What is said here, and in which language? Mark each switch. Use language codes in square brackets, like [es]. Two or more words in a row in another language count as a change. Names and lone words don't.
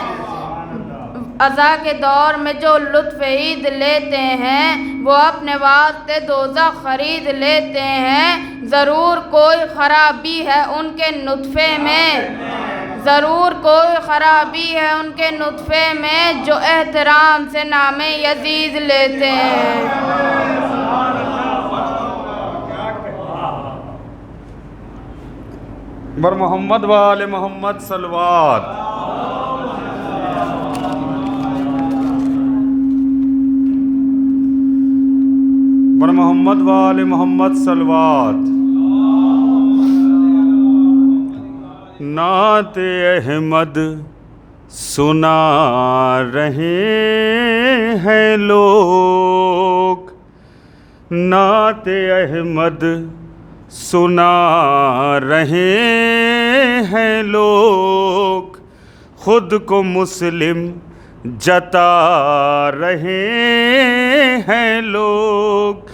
[ur] عزا کے دور میں جو لطف عید لیتے ہیں وہ اپنے واسطے دوزخ خرید لیتے ہیں. ضرور کوئی خرابی ہے ان کے نطفے میں ضرور کوئی خرابی ہے ان کے نطفے میں جو احترام سے نام یزید لیتے ہیں. [fa] بر محمد و آل محمد صلوات. بر محمد و آل محمد صلوات. [ur] نعت احمد سنا رہے ہیں لوگ نعت احمد سنا رہے ہیں لوگ خود کو مسلم جتا رہے ہیں لوگ.